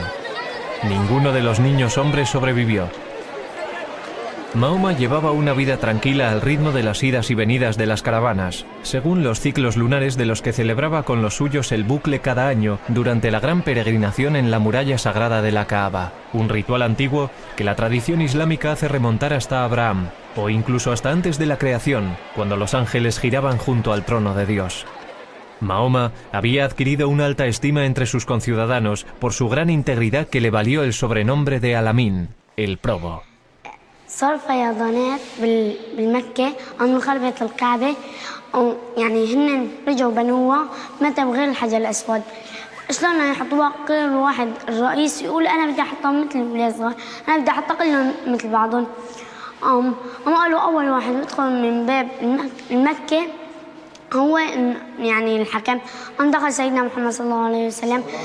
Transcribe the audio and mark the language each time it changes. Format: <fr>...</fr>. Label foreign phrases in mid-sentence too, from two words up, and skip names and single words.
<es>Ninguno de los niños hombres sobrevivió. Mahoma llevaba una vida tranquila al ritmo de las idas y venidas de las caravanas, según los ciclos lunares de los que celebraba con los suyos el bucle cada año durante la gran peregrinación en la muralla sagrada de la Kaaba, un ritual antiguo que la tradición islámica hace remontar hasta Abraham, o incluso hasta antes de la creación, cuando los ángeles giraban junto al trono de Dios. Mahoma había adquirido una alta estima entre sus conciudadanos por su gran integridad que le valió el sobrenombre de Al-Amin, el probo.</es> <ar>صار فيضانات بالمكة عن خربة الكعبة يعني هن رجعوا بنوها متى بغير الحجر الأسود شلون يحطوها كل واحد الرئيس يقول أنا بدي أحطها مثل الولاد الصغار أنا بدي أحطها كلهم مثل بعضهم هم قالوا أول واحد يدخل من باب المكة هو يعني الحكم دخل سيدنا محمد صلى الله عليه وسلم</ar>